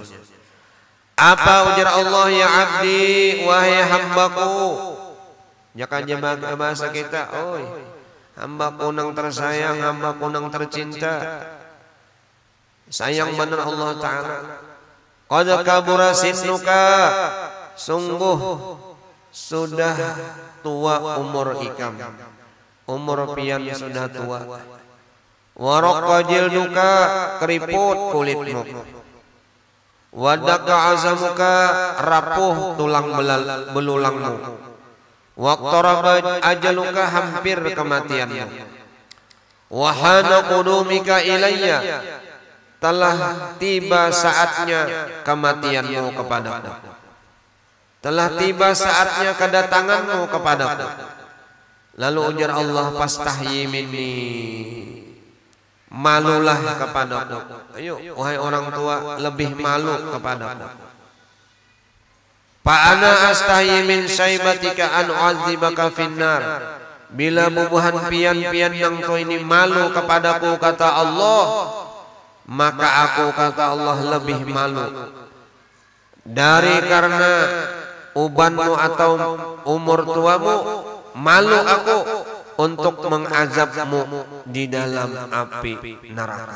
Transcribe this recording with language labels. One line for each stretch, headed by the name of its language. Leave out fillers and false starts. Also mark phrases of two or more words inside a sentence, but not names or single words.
Indonesian: Apa ujar Allah,
Arabic: ya abdi,
Indonesian: wahai hambaku. Jangan bahasa kita, oi, hambaku nang tersayang, hambaku nang tercinta. Sayang benar Allah taala.
Arabic: Qad kabura sinnuka,
Indonesian: sungguh sudah tua umur ikam, umur pian sudah tua.
Arabic: Waraqqa jilduka,
Indonesian: keriput kulitmu.
Arabic: Wadaka azamuka,
Indonesian: rapuh tulang belulangmu.
Arabic: Waqtaraba ajaluka,
Indonesian: hampir kematianmu.
Arabic: Wahana qudumika ilayya,
Indonesian: telah tiba saatnya kematianmu kepadaku. Telah tiba saatnya kedatanganmu kepadaku. Lalu ujar Allah,
Arabic: fastahyi minni,
Indonesian: malulah kepadaku. Ayo wahai orang tua, lebih malu kepadaku.
Arabic: Fa ana astahyi min syaibatika an u'adzibaka finnar.
Indonesian: Bila bubuhan pian-pian yang kau ini malu kepadaku, kata Allah, maka aku, kata Allah, lebih malu dari karena ubanmu atau umur tuamu. Malu aku untuk mengazabmu di dalam api neraka.